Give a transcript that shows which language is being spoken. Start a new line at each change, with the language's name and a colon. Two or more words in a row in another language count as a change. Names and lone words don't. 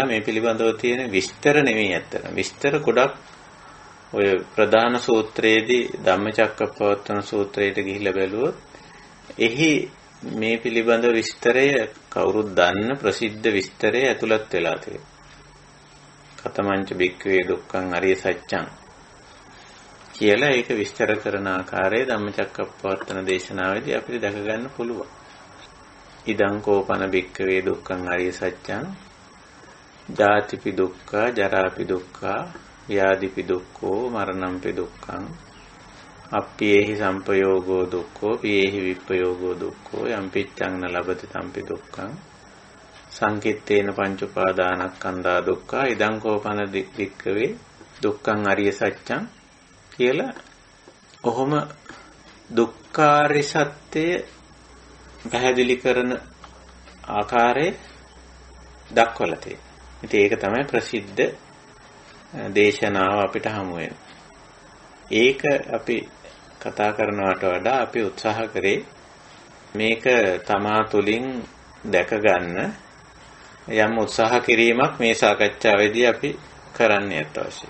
Sinhala: මේ පිළිබඳව තියෙන විස්තර නෙමෙයි ඇත්තට. විස්තර ගොඩක් ඔය ප්‍රධාන සූත්‍රයේදී ධම්මචක්කප්පවත්තන සූත්‍රයට ගිහිල්ලා බැලුවොත් එහි මේ පිළිබඳ විස්තරය කවුරුත් දන්න ප්‍රසිද්ධ විස්තරය ඇතුළත් වෙලා තියෙනවා.
Pali: කතමංච භික්ඛවේ දුක්ඛං අරිය සත්‍යං
Sinhala: කියලා ඒක විස්තර කරන ආකාරය ධම්මචක්කප්පවත්තන දේශනාවේදී අපිට දැක ගන්න පුළුවන්.
Pali: ඉදං කෝපන භික්ඛවේ දුක්ඛං අරිය සත්‍යං ජාතිපි දුක්ඛා ජරාපි දුක්ඛා ව්‍යාධිපි දුක්ඛෝ මරණම්පි දුක්ඛං අප්පියේහි සම්පයෝගෝ දුක්ඛෝ පියේහි විප්පයෝගෝ දුක්ඛෝ යම් පිච්ඡං න ලබති තම්පි දුක්ඛං සංකිට්ඨේන පංච උපාදානස්කන්ධා දුක්ඛා ඉදං කෝපන භික්ඛවේ දුක්ඛං අරිය සත්‍යං
Sinhala: කියලා කොහොම දුක්ඛාරිය සත්‍ය පැහැදිලි කරන ආකාරය දක්වලා තියෙනවා. ඉතින් ඒක තමයි ප්‍රසිද්ධ දේශනාව අපිට හමු වෙන්නේ. ඒක අපි කතා කරනවට වඩා අපි උත්සාහ කරේ මේක තමා තුළින් දැක ගන්න යම් උත්සාහ කිරීමක් මේ සාකච්ඡාවේදී අපි කරන්න අවශ්‍යයි.